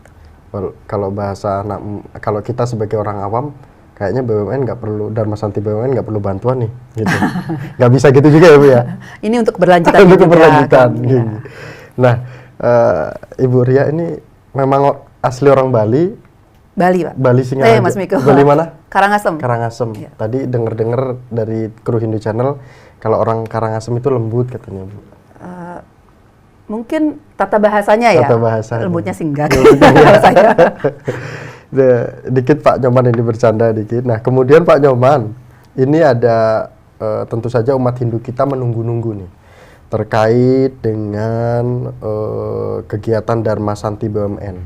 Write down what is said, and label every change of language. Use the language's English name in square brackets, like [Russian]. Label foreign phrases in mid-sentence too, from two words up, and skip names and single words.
[Indonesian] Kalau bahasa kalau kita sebagai orang awam, kayaknya BUMN nggak perlu, Dharma Santi BUMN nggak perlu bantuan nih, gitu. Nggak bisa gitu juga ya Bu ya? Ini untuk keberlanjutan. Untuk keberlanjutan. Ya. Nah, Ibu Ria ini memang asli orang Bali. Bali Pak. Bali Singaraja. Mas Miko. Bali mana? Karangasem. Karangasem. Ya. Tadi dengar dari kru Hindu Channel, kalau orang Karangasem itu lembut katanya Bu. Mungkin tata bahasanya ya. Tata bahasanya. Lembutnya singgah. Kalau saya. Dikit Pak Nyoman ini bercanda dikit. Nah, kemudian Pak Nyoman, ini ada tentu saja umat Hindu kita menunggu-nunggu nih terkait dengan kegiatan Dharma Santi BUMN.